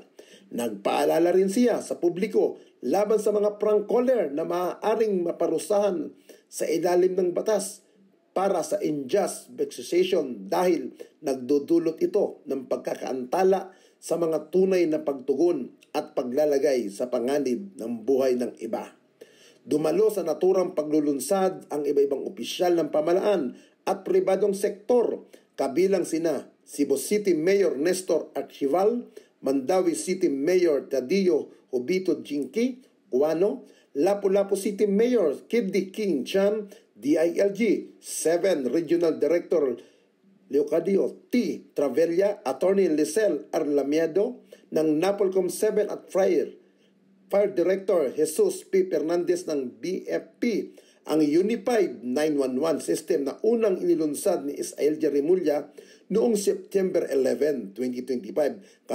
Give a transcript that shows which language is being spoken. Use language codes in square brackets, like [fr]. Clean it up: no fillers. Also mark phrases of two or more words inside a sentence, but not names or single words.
[tl] Nagpaalala rin siya sa publiko laban sa mga [en] prank caller [tl] na maaaring maparusahan sa ilalim ng batas para sa [en] unjust vexation [tl] dahil nagdudulot ito ng pagkakaantala sa mga tunay na pagtugon at paglalagay sa panganib ng buhay ng iba. Dumalo sa naturang paglulunsad ang iba-ibang opisyal ng pamahalaan at pribadong sektor, kabilang sina Cebu City Mayor Nestor Archival, Mandawi City Mayor Tadio Hobito Jinky Guano, Lapu-Lapu City Mayor Kiddy King Chan, DILG 7 Regional Director Leocadio T. Travella, Attorney Lisel Arlamiado ng Napolcom 7 at Fire Director Jesus P. Fernandez ng BFP, ang Unified 911 system na unang inilunsad ni SILG Remulla noong September 11, 2025.